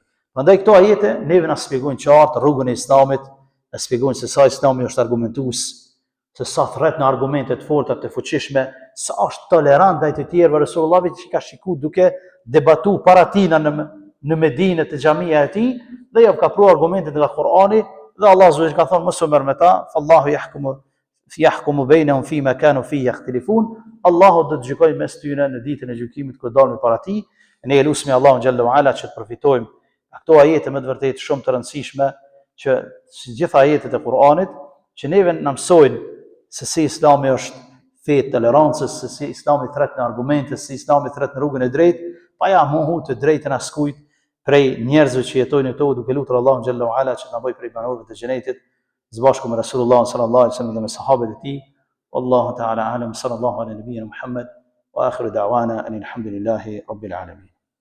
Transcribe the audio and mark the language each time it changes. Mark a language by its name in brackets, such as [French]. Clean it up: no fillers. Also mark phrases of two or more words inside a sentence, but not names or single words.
[Albanian] Prandaj këto ajete neve na shpjegojnë qartë rrugën e islamit, na shpjegojnë se sa islami është argumentues, se sa thret në argumente të forta të fuqishme, sa është tolerant ndaj të tjerëve. Resulullah që ka shikuar duke debatu para tina në Medinë të xhamia e tij dhe ja ka pru argumentet nga Kur'ani dhe Allah subhanahu ka thonë mos u merr me ta, [Arabic] فالله يحكم بينهم فيما كانوا فيه يختلفون. [Albanian] Allahu do të gjykojë mes tyre në ditën e gjykimit kur dalën para tij. Ne elusmi Allahun [Arabic] جل وعلا [Albanian] që të përfitojmë këto ajete me të vërtetë shumë të rëndësishme që si gjitha ajetet e Kur'anit që neve na mësojnë se si Islami është fe tolerancës, se si Islami thret në argumente, se si Islami thret në rrugën e drejtë, pa ja mohu të drejtën askujt prej njerëzve që jetojnë këtu, duke lutur Allahun [Arabic] جل وعلا [Albanian] që na bëj prej banorëve të xhenetit, së bashku me Resulullah [Arabic] صلى الله عليه وسلم [Albanian] dhe me sahabët e tij. [Arabic] والله تعالى أعلم صلى الله على نبينا محمد وآخر دعوانا الحمد لله رب العالمين.